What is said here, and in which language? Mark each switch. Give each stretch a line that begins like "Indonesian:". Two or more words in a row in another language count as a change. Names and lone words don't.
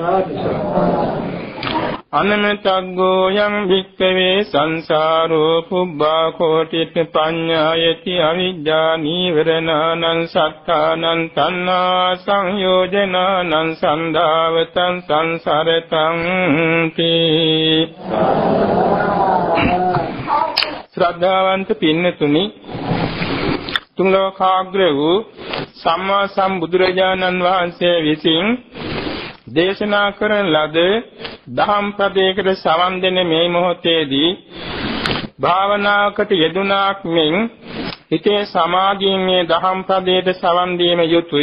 Pali: අනමතග්ගෝ යම් වික්ඛවේ සංසාරෝ පුබ්බා කෝටිත පඤ්ඤායති අවිජ්ජා නීවරණං සත්තානං තණ්හා සංයෝජනානං සන්දාවතං සංසරතං තී
Sinhala: ශ්‍රද්ධාවන්ත පින්නතුනි තුන් ලෝකාග්‍ර වූ සම්මා සම්බුදුරජාණන් වහන්සේ විසින් දේශනා කරන ලද දහම් පදයකට සවන් දෙන මේ මොහොතේදී භාවනාවකට යෙදුණාක් මෙන් හිතේ සමාධියෙන් මේ දහම් පදයට සවන් දීම යුතුයි.